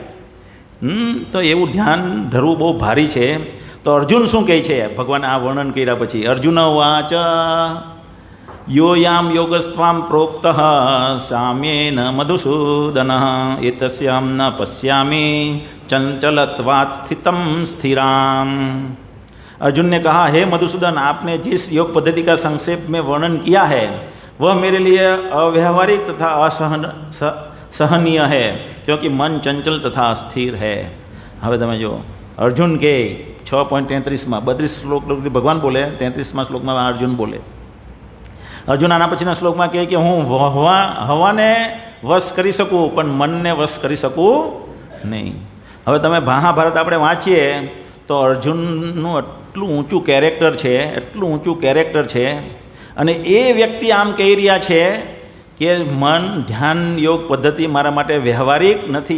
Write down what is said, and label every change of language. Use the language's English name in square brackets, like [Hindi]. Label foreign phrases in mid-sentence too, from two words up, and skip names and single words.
[Gujarati] તો એવું ધ્યાન ધરવું બહુ ભારી છે. તો અર્જુન શું કહે છે? ભગવાન આ વર્ણન કર્યા પછી [Sanskrit] અર્જુન વાચ યોયામ યોગસ્ત્વામ પ્રોક્ત સામ્યેન મધુસૂદન એતસ્યામ ન પશ્યામી चंचलत्वात् स्थितम स्थिराम। [Hindi] अर्जुन ने कहा, हे मधुसूदन, आपने जिस योग पद्धति का संक्षेप में वर्णन किया है वह मेरे लिए अव्यावहारिक तथा असहनीय है, क्योंकि मन चंचल तथा अस्थिर है। [Gujarati] હવે તમે જો અર્જુન કે 6.33માં 32 શ્લોક ભગવાન બોલે, 33મા શ્લોકમાં અર્જુન બોલે. અર્જુન આના પછીના શ્લોકમાં કહે કે હું હવાને વશ કરી શકું પણ મનને વશ કરી શકું નહીં. હવે તમે મહાભારત આપણે વાંચીએ તો અર્જુનનું એટલું ઊંચું કેરેક્ટર છે, એટલું ઊંચું કેરેક્ટર છે, અને એ વ્યક્તિ આમ કહી રહ્યા છે કે મન ધ્યાન યોગ પદ્ધતિ મારા માટે વ્યવહારિક નથી.